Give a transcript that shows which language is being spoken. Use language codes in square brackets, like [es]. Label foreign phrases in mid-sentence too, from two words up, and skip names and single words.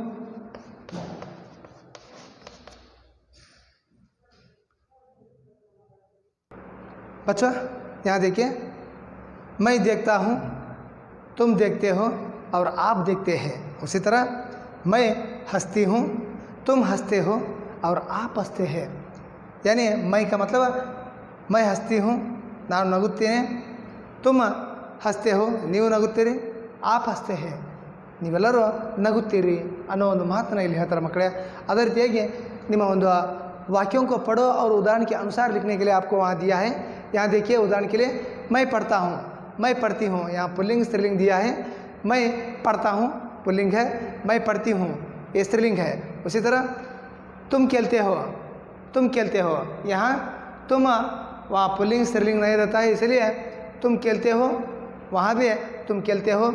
[hi] बच्चा यहाँ देखिए, मैं देखता हूँ, तुम देखते हो और आप देखते हैं। उसी तरह मैं हंसती हूँ, तुम हंसते हो और आप हंसते हैं। यानी मैं का मतलब मैं हंसती हूँ, [kn] ನಾನು ನಗುತ್ತೇನೆ, [hi] तुम हसते हो, [kn] ನೀವು ನಗುತ್ತೀರಿ, [hi] आप हसते हैं, [kn] ನೀವೆಲ್ಲರೂ ನಗುತ್ತೀರಿ ಅನ್ನೋ ಒಂದು ಮಾತನ್ನು ಇಲ್ಲಿ ಹೇಳ್ತಾರೆ ಮಕ್ಕಳೇ। ಅದೇ ರೀತಿಯಾಗಿ ನಿಮ್ಮ ಒಂದು [hi] वाक्यों को पढ़ो और उदाहरण के अनुसार लिखने के लिए आपको वहाँ दिया है। यहाँ देखिए उदाहरण के लिए, मैं पढ़ता हूँ, मैं पढ़ती हूँ, यहाँ पुल्लिंग स्त्रीलिंग दिया है। मैं पढ़ता हूँ पुल्लिंग है, मैं पढ़ती हूँ ये स्त्रीलिंग है। उसी तरह तुम खेलते हो, तुम खेलते हो, यहाँ तुम वहाँ पुल्लिंग स्त्रीलिंग नहीं रहता है, इसलिए तुम खेलते हो, वहाँ भी तुम खेलते हो।